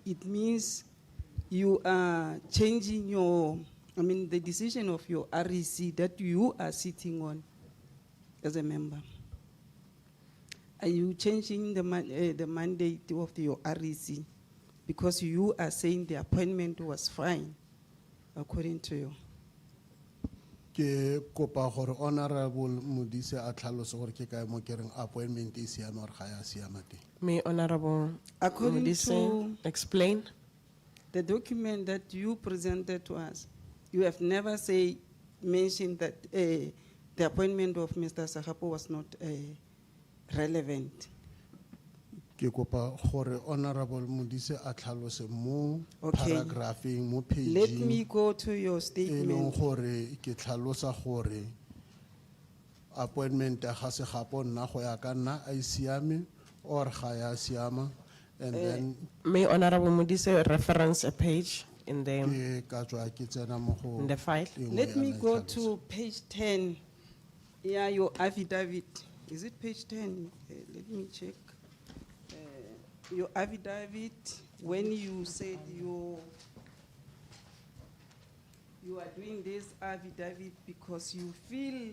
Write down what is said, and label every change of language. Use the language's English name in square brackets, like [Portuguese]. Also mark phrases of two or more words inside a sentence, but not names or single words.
[English] It means you are changing the decision of your 𝐟𝐸𝐫𝐿 that you are sitting on as a member. Are you changing the mandate of your 𝐟𝐸𝐫𝐿 because you are saying the appointment was fine according to you? [Tswana] Ke kopa gore Honorable Modise a tlhalose gore ke kae mo kereng appointment e siame or ga ya siama teng. [English] May Honorable According Modise to explain? the document that you presented to us, you have never mentioned that the appointment of Mr. Segapo was not relevant. [Tswana] Ke kopa gore Honorable Modise a tlhalose mo [English] Okay. [Tswana] paragraphing mo [English] Let me [Tswana] paging [English] go to your [Tswana] e leng [English] statement. [Tswana] gore ke tlhalosa gore appointment ya ga Segapo nna go ya ka nna a siame or ga ya siama, [English] And then, May Honorable Modise reference a page in the [Tswana] ke ka tswa ke tsena mo go [English] in the file. [Tswana] e nngwe [English] Let [Tswana] ya [English] me go [Tswana] tlhaloso. [English] to page 10. Yeah, your affidavit. Is it page 10? Let me check. Your affidavit, when you said you are doing this affidavit because you feel,